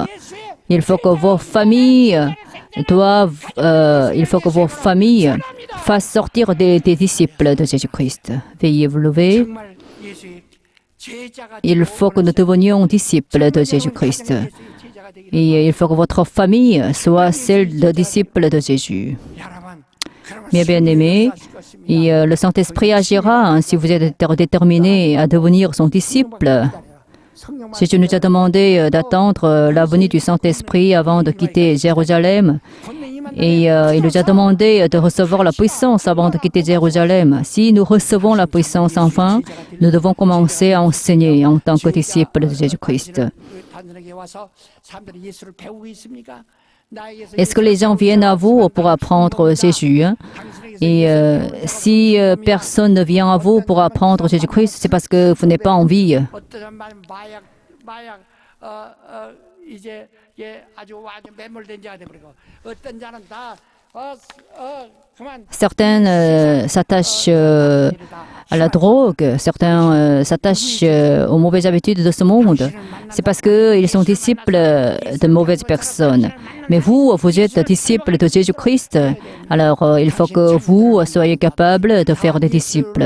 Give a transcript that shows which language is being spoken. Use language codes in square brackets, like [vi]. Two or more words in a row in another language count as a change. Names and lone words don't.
[fr] Il faut que vos familles fassent sortir des disciples de Jésus-Christ. Veuillez vous lever. [ko] 정말 예수의 제자가 [fr] Il faut que nous devenions disciples de Jésus-Christ. [ko] 예수의 제자가 되기를 [fr] Et il faut que votre famille soit celle de disciples de Jésus. [ko] 여러분, 그러면 [fr] Mes bien-aimés, et le Saint-Esprit agira hein, si vous êtes déterminés à devenir son disciple. Jésus nous a demandé d'attendre la venue du Saint-Esprit avant de quitter Jérusalem. Et il nous a demandé de recevoir la puissance avant de quitter Jérusalem. Si nous recevons la puissance enfin, nous devons commencer à enseigner en tant que disciples de Jésus-Christ. Est-ce que les gens viennent à vous pour apprendre Jésus hein? Et si personne ne vient à vous pour apprendre Jésus-Christ, c'est parce que vous n'avez pas envie. [ko] 어떤 마약 이제 아주 완전 매몰된 자가 돼버리고 어떤 자는 다 [fr] Certains s'attachent à la drogue, certains s'attachent aux mauvaises habitudes de ce monde. C'est parce qu'ils sont disciples de mauvaises personnes. Mais vous, vous êtes disciples de Jésus-Christ. Alors, il faut que vous soyez capables de faire des disciples.